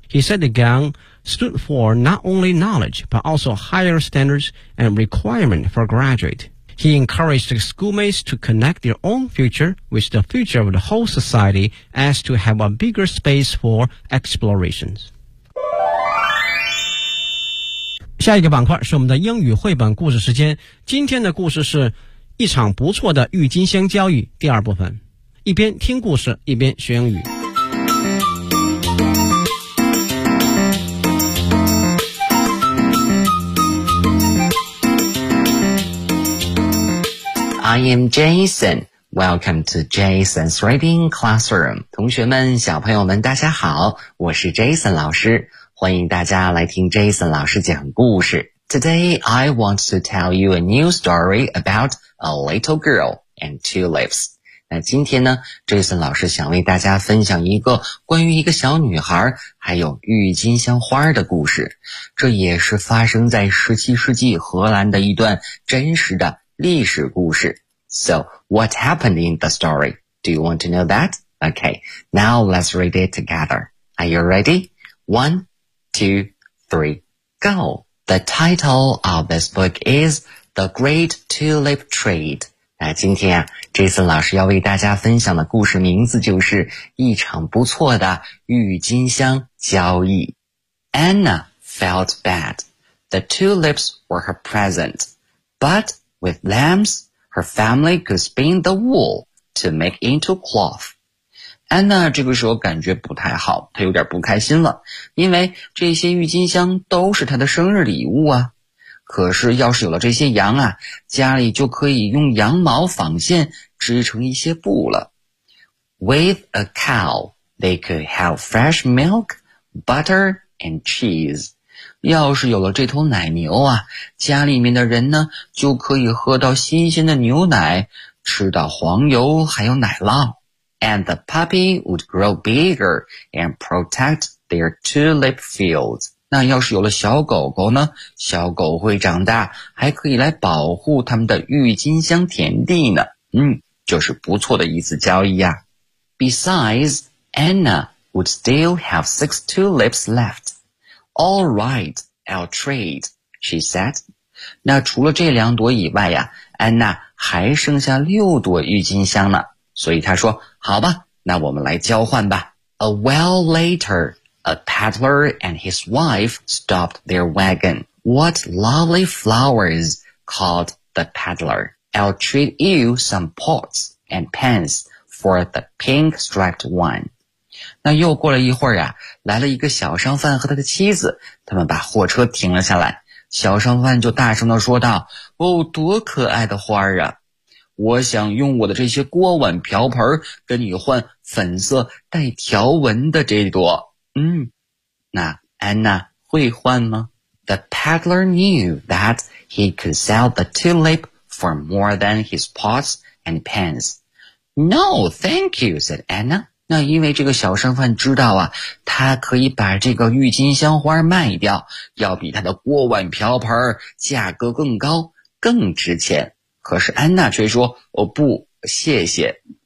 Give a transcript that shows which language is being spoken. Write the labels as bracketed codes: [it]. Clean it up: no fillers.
[en] He said the gang stood for not only knowledge, but also higher standards and requirement for graduate. He encouraged the schoolmates to connect their own future with the future of the whole society as to have a bigger space for explorations. [zh] 下一个板块是我们的英语绘本故事时间。今天的故事是一场不错的郁金香交易第二部分。一边听故事，一边学英语。 [en] I am Jason. Welcome to Jason's Reading Classroom. [zh] 同学们，小朋友们，大家好，我是 Jason 老师，欢迎大家来听 Jason 老师讲故事。 [en] Today, I want to tell you a new story about a little girl and tulips. [zh] 那今天呢 ,Jason 老师想为大家分享一个关于一个小女孩还有郁金香花的故事。这也是发生在17世纪荷兰的一段真实的历史故事。 [en] So, what happened in the story? Do you want to know that? Okay, now let's read it together. Are you ready? One, two, three, go! The title of this book is The Great Tulip Trade. [zh] 那今天啊 ,Jason 老师要为大家分享的故事名字就是一场不错的郁金香交易。 [en] Anna felt bad. The tulips were her present, but... With lambs, her family could spin the wool to make into cloth. [zh] Anna 这个时候感觉不太好，她有点不开心了，因为这些郁金香都是她的生日礼物啊。可是要是有了这些羊啊，家里就可以用羊毛纺线织成一些布了。 [en] With a cow, they could have fresh milk, butter, and cheese. [zh] 要是有了这头奶牛啊，家里面的人呢就可以喝到新鲜的牛奶，吃到黄油还有奶酪。 [en] And the puppy would grow bigger and protect their tulip fields. [zh] 那要是有了小狗狗呢，小狗会长大，还可以来保护他们的郁金香田地呢。就是不错的一次交易啊。 [en] Besides, Anna would still have 6 tulips left. All right, I'll trade, she said. [zh] 那除了这两朵以外呀，安娜还剩下六朵郁金香呢。所以她说，好吧，那我们来交换吧。 [en] A while later, a peddler and his wife stopped their wagon. What lovely flowers, called the peddler. I'll trade you some pots and pants for the pink striped one. [zh] 那又过了一会儿啊，来了一个小商贩和他的妻子，他们把货车停了下来。小商贩就大声地说道，哦，多可爱的花啊，我想用我的这些锅碗瓢盆跟你换粉色带条纹的这朵。嗯，那安娜会换吗？ [en] The peddler knew that he could sell the tulip for more than his pots and pans. No, thank you, said Anna. [zh] 那因为这个小商贩知道啊，他可以把这个郁金香花卖掉，要比他的锅碗瓢盆价格更高，更值钱。可是安娜却说，哦，不，谢谢。